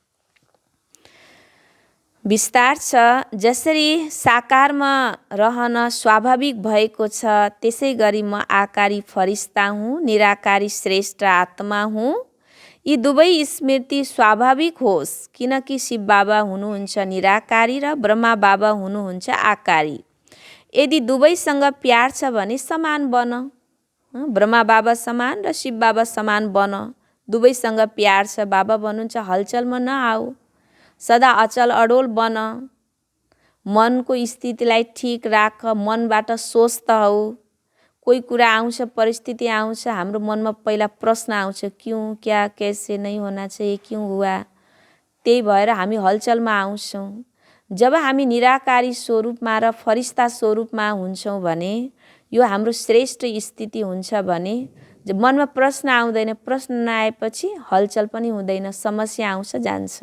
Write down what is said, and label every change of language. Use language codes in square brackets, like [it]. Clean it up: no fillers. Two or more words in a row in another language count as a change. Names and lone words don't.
[ne] विस्तार छ, जसरी साकारमा रहन स्वाभाविक भएको छ त्यसै गरी म आकारी फरिस्ता हुँ, निराकारी श्रेष्ठ आत्मा हुँ। यी दुवै स्मृति स्वाभाविक होस्, किनकि शिव बाबा हुनुहुन्छ निराकारी र ब्रह्मा बाबा हुनुहुन्छ आकारी। यदि दुवैसँग प्यार छ भने समान बन, ब्रह्मा बाबा समान र शिव बाबा समान बन। दुवैसँग प्यार छ, बाबा भन्नुहुन्छ हलचलमा नआऊ, सदा अचल अडोल बन, मनको स्थितिलाई ठीक राख, मनबाट स्वस्थ हौ। कोही कुरा आउँछ, परिस्थिति आउँछ, हाम्रो मनमा पहिला प्रश्न आउँछ, [hi] क्यों, क्या, कैसे, नहीं होना चाहिए, क्यों हुआ। [ne] त्यही भएर हामी हलचलमा आउँछौँ। जब हामी निराकारी स्वरूपमा र फरिस्ता स्वरूपमा हुन्छौँ भने यो हाम्रो श्रेष्ठ स्थिति हुन्छ भने मनमा प्रश्न आउँदैन। प्रश्न नआएपछि हलचल पनि हुँदैन, समस्या आउँछ जान्छ।